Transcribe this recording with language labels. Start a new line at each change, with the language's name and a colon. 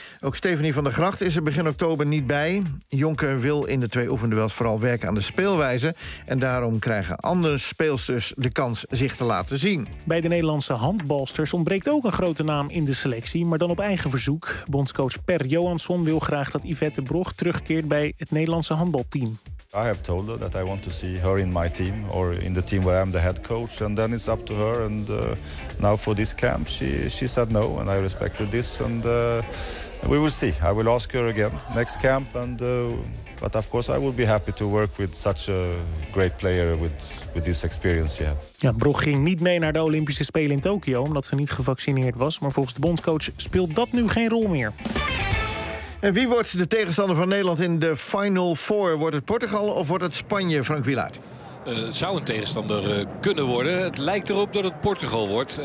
Dutch: Ook Stephanie van der Gracht is er begin oktober niet bij. Jonker wil in de twee oefenduels vooral werken aan de speelwijze. En daarom krijgen andere speelsters de kans zich te laten zien. Bij de Nederlandse handbalsters ontbreekt ook een grote naam in de selectie, maar dan op eigen verzoek. Bondscoach Per Johansson wil graag dat Yvette Brog terugkeert bij het Nederlandse handbalteam.
English: I have told her that I want to see her in my team or in the team where I'm the head coach, and then it's up to her. And now for this camp, she said no, and I respected this. And we will see. I will ask her again next camp. But of course, I would be happy to work with such a great player with this experience. Yeah.
Dutch: Ja, Brog ging niet mee naar de Olympische Spelen in Tokio omdat ze niet gevaccineerd was, maar volgens de bondscoach speelt dat nu geen rol meer. En wie wordt de tegenstander van Nederland in de Final Four? Wordt het Portugal of wordt het Spanje, Frank Wielaert? Het zou een tegenstander kunnen worden. Het lijkt erop dat het Portugal wordt.